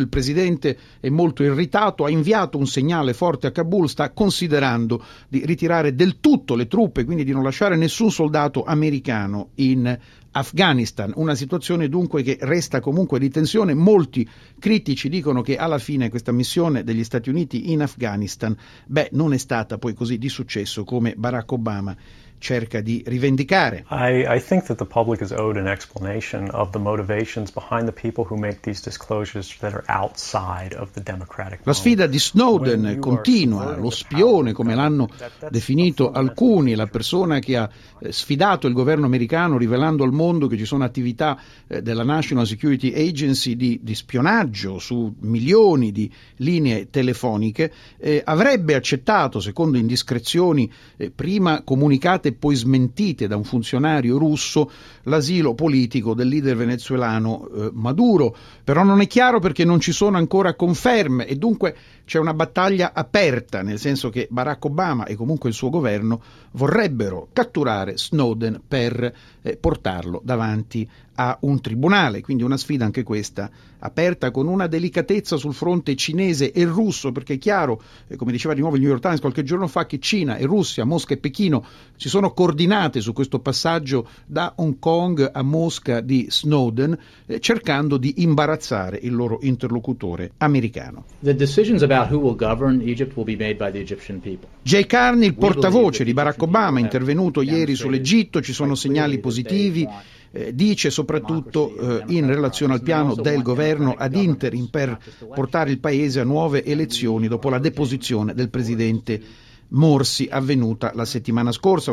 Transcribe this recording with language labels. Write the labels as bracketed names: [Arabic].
[Italian] Il presidente è molto irritato, ha inviato un segnale forte a Kabul, sta considerando di ritirare del tutto le truppe, quindi di non lasciare nessun soldato americano in Afghanistan, una situazione dunque che resta comunque di tensione. Molti critici dicono che alla fine questa missione degli Stati Uniti in Afghanistan, non è stata poi così di successo come Barack Obama cerca di rivendicare. [English] I think that the public is owed an explanation of the motivations behind the people who make these disclosures that are outside of the democratic. [Italian] La sfida di Snowden continua, lo spione, come l'hanno definito alcuni, la persona che ha sfidato il governo americano rivelando al mondo che ci sono attività della National Security Agency di spionaggio su milioni di linee telefoniche, avrebbe accettato, secondo indiscrezioni prima comunicate e poi smentite da un funzionario russo, l'asilo politico del leader venezuelano Maduro. Però non è chiaro perché non ci sono ancora conferme e dunque c'è una battaglia aperta, nel senso che Barack Obama e comunque il suo governo vorrebbero catturare Snowden per portarlo davanti a un tribunale. Quindi una sfida anche questa aperta, con una delicatezza sul fronte cinese e russo, perché è chiaro, come diceva di nuovo il New York Times qualche giorno fa, che Cina e Russia, Mosca e Pechino si sono coordinate su questo passaggio da Hong Kong a Mosca di Snowden, cercando di imbarazzare il loro interlocutore americano. [English] The decisions about who will govern Egypt will be made by the Egyptian people. [Italian] Jay Carney, il portavoce di Barack Obama, intervenuto ieri sull'Egitto, ci sono segnali positivi, dice soprattutto in relazione al piano del governo ad interim per portare il paese a nuove elezioni dopo la deposizione del presidente Morsi avvenuta la settimana scorsa.